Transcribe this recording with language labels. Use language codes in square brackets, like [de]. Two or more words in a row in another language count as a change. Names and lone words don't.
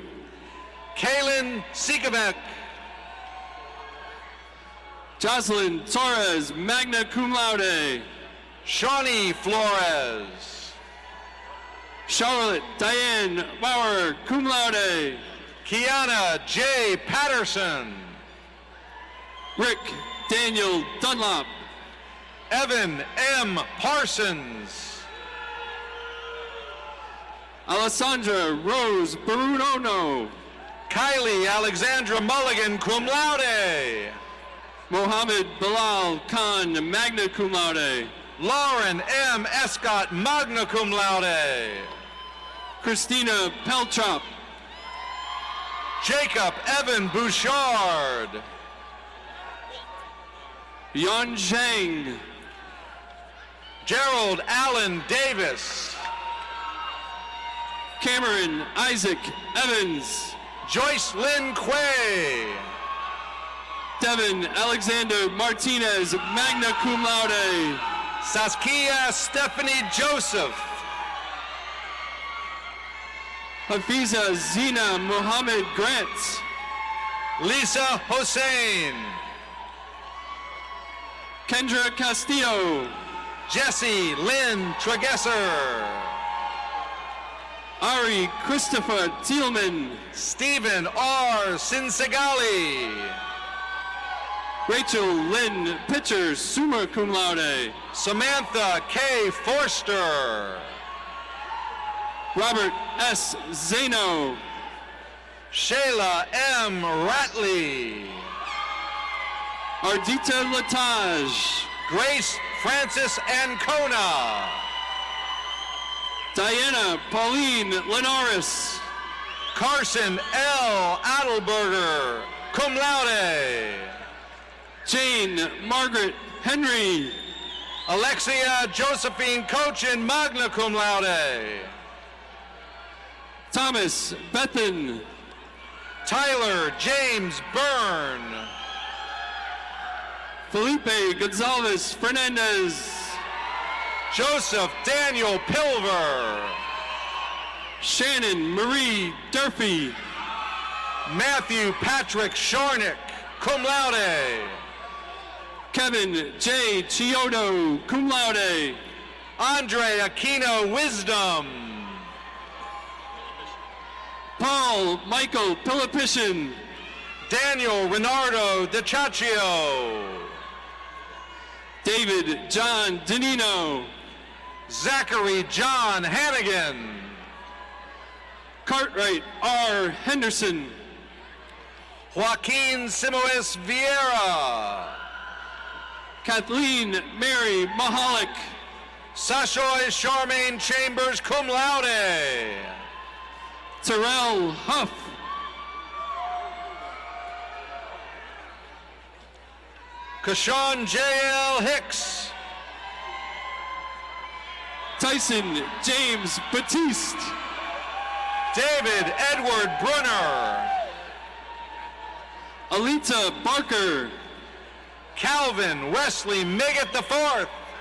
[en] Kaylin Sikamek. Jocelyn Torres, [la] magna cum laude. [en] Shawnee Flores. Charlotte Diane Bauer, [la] cum laude. [en] Kiana J. Patterson. Rick Daniel Dunlop. Evan M. Parsons. Alessandra Rose Barunono. Kylie Alexandra Mulligan, [la] cum laude. [en] Mohammed Bilal Khan, [la] magna cum laude. [en] Lauren M. Escott, [la] magna cum laude. [en] Christina Peltrop. Jacob Evan Bouchard. Yan Zhang. Gerald Allen Davis. Cameron Isaac Evans. Joyce Lynn Quay. Devin Alexander Martinez, [la] magna cum laude. [en] Saskia Stephanie Joseph. Hafiza Zina Mohammed Grant. Lisa Hossein. Kendra Castillo. Jesse Lynn Tregesser. Ari Christopher Thielman. Stephen R. Sinsegali. Rachel Lynn Pitcher, [la] summa cum laude. [en] Samantha K. Forster. Robert S. Zeno. Shayla M. Ratley. Ardita Latage. Grace Francis Ancona. Diana Pauline Linares. Carson L. Adelberger, [la] cum laude. [en] Jane Margaret Henry. Alexia Josephine Cochin, [la] magna cum laude. [en] Thomas Bethan. Tyler James Byrne. Felipe Gonzalez Fernandez. Joseph Daniel Pilver. Shannon Marie Durfee. Matthew Patrick Sharnick, [la] cum laude. [en] Kevin J. Chiodo, [la] cum laude. [en] Andre Aquino Wisdom. Paul Michael Pilipishin. Daniel Renardo DiCaccio. David John Danino. Zachary John Hannigan. Cartwright R. Henderson. Joaquin Simoes Vieira. Kathleen Mary Mahalik. Sashoy Charmaine Chambers, [la] cum laude. [en] Terrell Huff. Kashawn J.L. Hicks. Tyson James Batiste. David Edward Brunner. Alita Barker. Calvin Wesley Miggett IV.